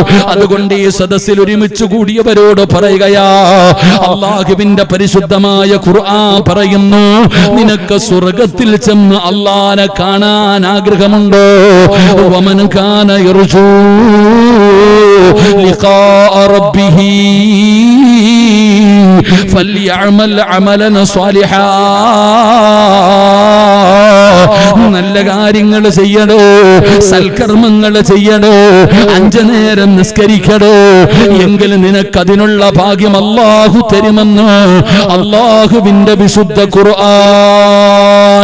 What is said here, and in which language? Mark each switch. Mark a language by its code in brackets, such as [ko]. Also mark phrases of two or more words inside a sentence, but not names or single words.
[ml] അതുകൊണ്ട് ഈ സദസ്സിൽ ഒരുമിച്ച് കൂടിയവരോട് പറയുകയാ, അള്ളാഹുവിന്റെ പരിശുദ്ധമായ ഖുർആൻ പറയുന്നു, നിനക്ക് സ്വർഗത്തിൽ ചെന്ന് അള്ളാനെ കാണാൻ ആഗ്രഹമുണ്ടോ? [ar] ومن كان يرجو لقاء ربه فليعمل عملا صالحا. [ml] നല്ല കാര്യങ്ങൾ ചെയ്യണോ, സൽക്കർമ്മങ്ങൾ ചെയ്യണോ, 5 നേരം നിസ്കരിക്കണോ, എങ്കിൽ നിനക്കതിനുള്ള ഭാഗ്യം അല്ലാഹു തരുമെന്ന് അല്ലാഹുവിന്റെ വിശുദ്ധ ഖുർആൻ.